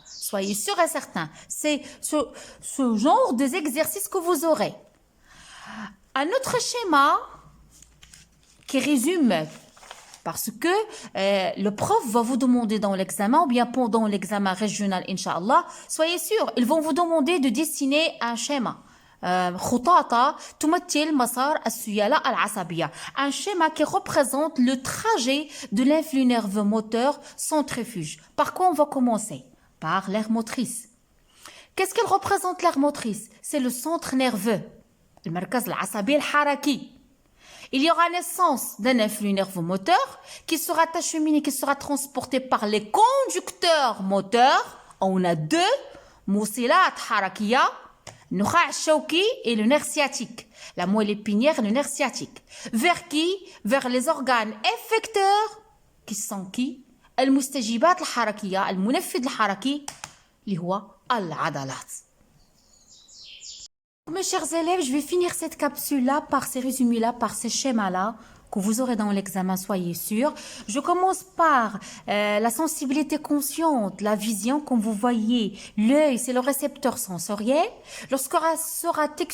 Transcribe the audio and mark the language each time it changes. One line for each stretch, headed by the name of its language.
French: Soyez sûrs et certains. C'est ce genre des exercices que vous aurez. Un autre schéma qui résume, parce que le prof va vous demander dans l'examen, ou bien pendant l'examen régional, Inch'Allah, soyez sûrs, ils vont vous demander de dessiner un schéma.
Arabic: خطاطة تمثل مسار السيالة العصبية.
French: Un schéma qui représente le trajet de l'influx nerveux moteur centrifuge. Par quoi on va commencer? Par l'aire motrice. Qu'est-ce qu'elle représente l'aire motrice? C'est le centre nerveux.
Arabic: المركز العصبي الحركي.
French: Il y aura naissance d'un influx nerveux moteur qui sera acheminé, qui sera transporté par les conducteurs moteurs. On a deux
Arabic: موصلات حركية. النخاع الشوكي
French: et le nerf sciatique. La moelle épinière et le nerf sciatique. Vers qui? Vers les organes effecteurs qui sont qui?
Arabic: المستجيبات الحركية المنفذ الحركي اللي هو العضلات.
French: Mes chers élèves, je vais finir cette capsule-là par ces résumés-là, par ces schémas-là que vous aurez dans l'examen, soyez sûrs. Je commence par la sensibilité consciente, la vision, comme vous voyez. L'œil, c'est le récepteur sensoriel. Lorsqu'il sera